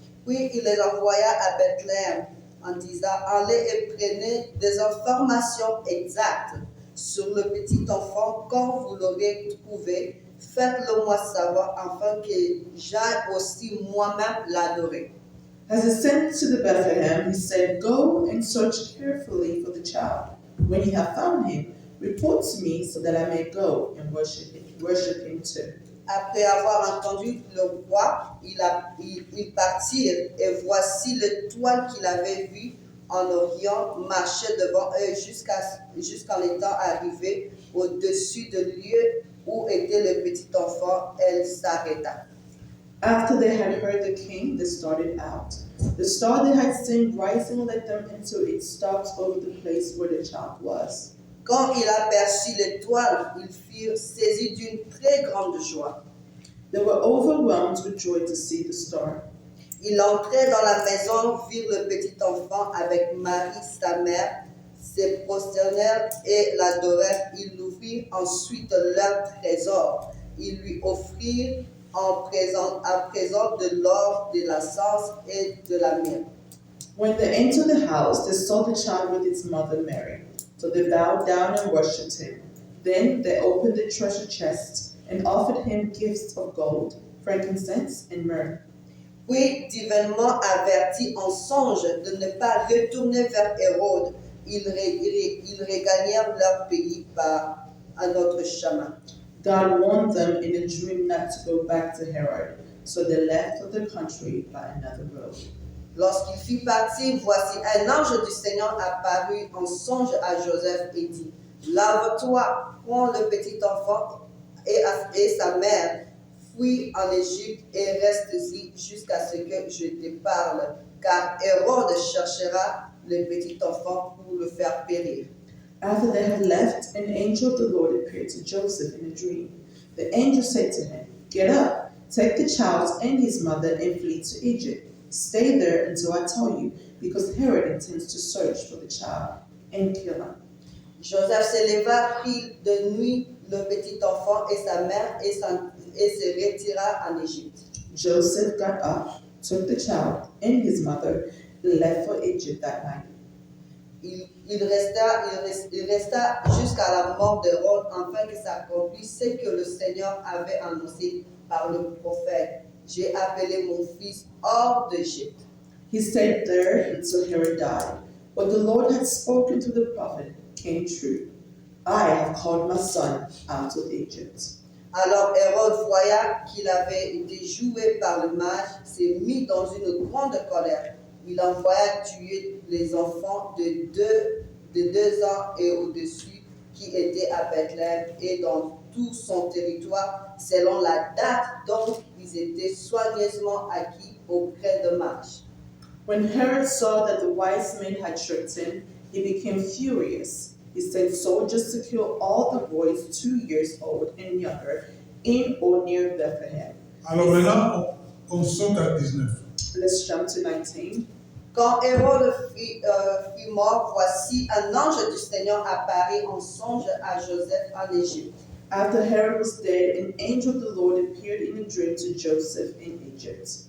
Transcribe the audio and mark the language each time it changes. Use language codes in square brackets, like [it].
[fr] Puis il les envoya à Bethléem en disant, allez et prenez des informations exactes sur le petit enfant quand vous l'aurez trouvé. Faites-le moi savoir afin que j'aille aussi moi-même l'adorer. [en] As he sent to the Bethlehem, he said, go and search carefully for the child. When you have found him, report to me so that I may go and worship him too. [fr] Après avoir entendu le roi, ils partirent et voici l'étoile qu'il avait vue en Orient marchait devant eux jusqu'en étant arrivé au-dessus du lieu où était le petit enfant. Elle s'arrêta. [en] After they had heard the king, they started out. The star they had seen rising led them until it stopped over the place where the child was. [fr] Quand il aperçut l'étoile, ils furent saisis d'une très grande joie. [en] They were overwhelmed with joy to see the star. [fr] Ils entraient dans la maison, virent le petit enfant avec Marie, sa mère, se prosternèrent et l'adorèrent. Ils ouvrirent ensuite leur trésor. Ils lui offrirent à présent de l'or, de l'encens et de la myrrhe. [en] When they entered the house, they saw the child with his mother Mary. So they bowed down and worshipped him. Then they opened the treasure chest and offered him gifts of gold, frankincense, and myrrh. [fr] Puis, divinement avertis en songe de ne pas retourner vers Hérode, ils regagnèrent leur pays par un autre chemin. [en] God warned them in a dream not to go back to Herod, so they left for the country by another road. [fr] Lorsqu'il fit partir, voici un ange du Seigneur apparut en songe à Joseph et dit, lave-toi, prends le petit enfant et sa mère, fuis en Égypte et reste-y jusqu'à ce que je te parle, car Hérode cherchera le petit enfant pour le faire périr. [en] After they had left, an angel of the Lord appeared to Joseph in a dream. The angel said to him, get up, take the child and his mother and flee to Egypt. Stay there until I tell you, because Herod intends to search for the child and kill him. [fr] Joseph se leva, prit de nuit le petit enfant et sa mère et se retira en Égypte. [en] Joseph got up, took the child and his mother, and left for Egypt that night. [fr] il resta jusqu'à la mort d'Hérode afin que s'accomplisse ce que le Seigneur avait annoncé par le prophète. J'ai appelé mon fils hors d'Égypte. [en] He stayed there until Herod died. What the Lord had spoken to the prophet came true. I have called my son out of Egypt. [fr] Alors Hérode voya qu'il avait été joué par le mage, s'est mis dans une grande colère. Il envoya tuer les enfants de deux ans et au-dessus qui étaient à Bethléem et dans tout son territoire, selon la date dont ils étaient soigneusement acquis auprès de mages. [en] When Herod saw that the wise men had tricked him, he became furious. He sent soldiers to kill all the boys 2 years old and younger in or near Bethlehem. [fr] Alors maintenant, on saute à 19. [en] Let's jump to 19. [fr] Quand Hérode fut mort, voici un ange du Seigneur apparut en songe à Joseph en Égypte. [en] After Herod was dead, an angel of the Lord appeared in a dream to Joseph in Egypt.